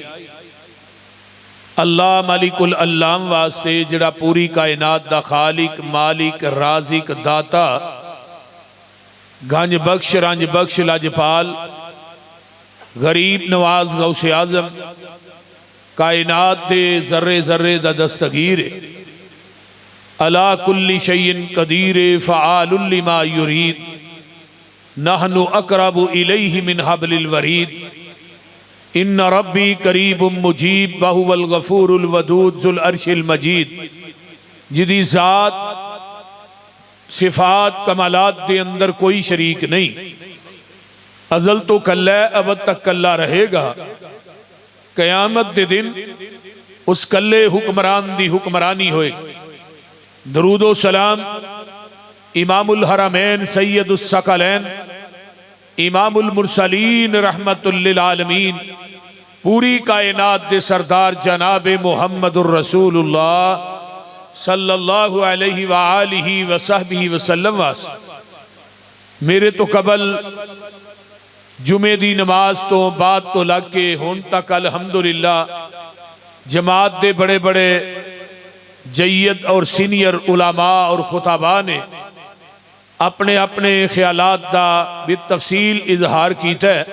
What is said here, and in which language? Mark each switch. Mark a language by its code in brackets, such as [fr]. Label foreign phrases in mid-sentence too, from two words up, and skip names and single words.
[ar] الله مالك العلام [pa] واسطے جیہڑا پوری کائنات دا خالق، مالک، رازق، داتا، گنج بخش، رنج بخش، لجپال، غریب نواز، غوث اعظم، کائنات دے ذرے ذرے دا دستگیر, [ar] على كل شيء قدير، فعال لما يريد. نحن أقرب إليه من حبل الوريد. إن ربي قريب مجيب وهو الغفور الودود ذو العرش المجيد. [pa] جیدی ذات، صفات، کمالات دے اندر کوئی شریک نہیں. ازل توں کلا، ابد تک کلا رہے گا. قیامت دے دن اس کلے حکمران دی حکمرانی ہوئے گی. درود و سلام [ar] إمام الحرمين سيد الثقلين إمام المرسلين رحمة للعالمين [pa] پوری کائنات دے سردار جناب [ar] محمد رسول الله صلى الله عليه وآله وصحبه وسلم واس. [pa] میرے توں قبل جمعے دی نماز توں بعد توں لگ کے ہن تک الحمد للہ جماعت دے بڑے بڑے جید اور سینئر علما اور خطبا نے اپنے اپنے خیالات دا بھی تفصیل اظہار کیتا ہے.